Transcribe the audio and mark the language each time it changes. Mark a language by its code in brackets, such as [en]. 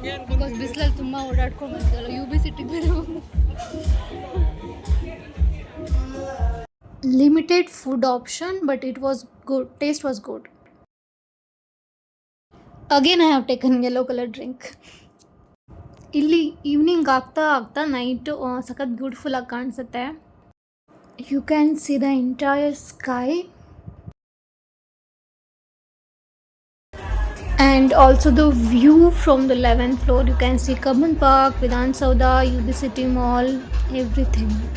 [kn] Because ಬಿಸಿಲಲ್ಲಿ ತುಂಬ ಓಡಾಡ್ಕೊಂಡು ಬಂದಿದ್ದಲ್ಲ. ಯು ಬಿ ಸಿಟಿಗೆ ಬೇರೆ. [en] Limited food option, but it was good. Taste was good. Again I have taken yellow color drink. [kn] ಇಲ್ಲಿ ಈವ್ನಿಂಗ್ ಆಗ್ತಾ ನೈಟ್ [en] ಸಖತ್ ಬ್ಯೂಟಿಫುಲ್ [kn] ಆಗಿ ಕಾಣಿಸುತ್ತೆ. [en] You can see the entire sky and also the view from the 11th floor. You can see Kaban Park, Vidhan Sauda, UB City Mall, everything.